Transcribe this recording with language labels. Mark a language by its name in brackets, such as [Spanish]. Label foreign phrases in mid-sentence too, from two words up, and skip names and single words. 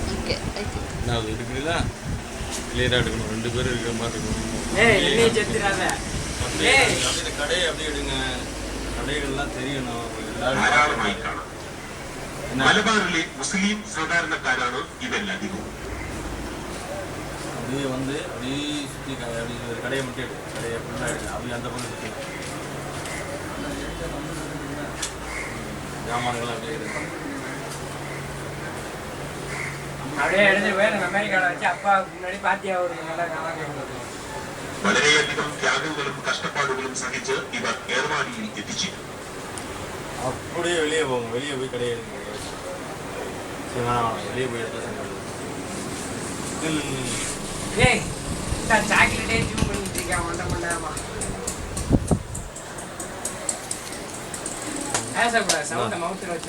[Tamil] ஓகே நான் அது எடுக்கிறீங்களா கிளியராக எடுக்கணும் 2 பேர் இருக்கிற மாதிரி இருக்கணும் கடையை அப்படியே எடுங்க கடைகள்லாம் தெரியணும் [Malayalam] മലബാറിലെ മുസ്ലിം സാധാരണക്കാരാണ് ഇതെല്ലാധികവും [Tamil] அப்படியே வந்து அப்படியே சுற்றி அப்படி ஒரு கடையை மட்டும் எடு கடையை ஃபுல்லாக எடுங்க அப்படி அந்த பக்கம் சுற்றி ஜாமான்கள் அப்படியே எடுங்க அப்படியே எடுத்து போய் நம்ம அமெரிக்காவில் வச்சு அப்பா முன்னாடி பாத்தியா ஒரு நல்லா காலம் [Malayalam] വളരെയധികം ത്യാഗങ്ങളും കഷ്ടപ്പാടുകളും സഹിച്ച് ഇവർ ഏർവാടിയിൽ എത്തിച്ചേരും [Tamil] அப்படியே வெளியே போங்க வெளியே போய் கடையை எடுங்க சரி வேணாம் வெளியே போய் எடுத்து ஏய் சாக்லேட்டே ஜூம் பண்ணிட்டு இருக்கேன் 1.5 மணி நேரமா பேசக்கூடாது சவுண்ட மவுத்தில் வச்சு